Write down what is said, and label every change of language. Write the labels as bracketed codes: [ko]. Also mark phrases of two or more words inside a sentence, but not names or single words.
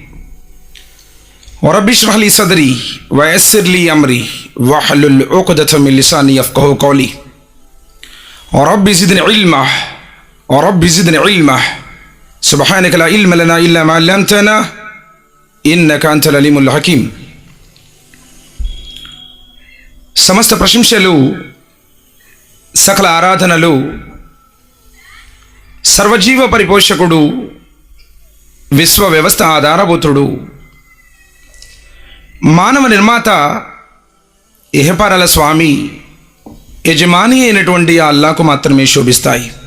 [ar] ورب اشرح لي صدري ويسر لي أمري واحلل عقدة من لساني يفقهوا قولي. ورب زدني علما سبحانك لا علم لنا إلا ما علمتنا إنك أنت العليم الحكيم. [te] సమస్త ప్రశంసలు సకల ఆరాధనలు సర్వజీవ పరిపోషకుడు విశ్వ వ్యవస్థ ఆధారభూతుడు మానవ నిర్మాత ఇహపరాల స్వామి యజమాని అయినటువంటి ఆ అల్లాహ్కు మాత్రమే శోభిస్తాయి.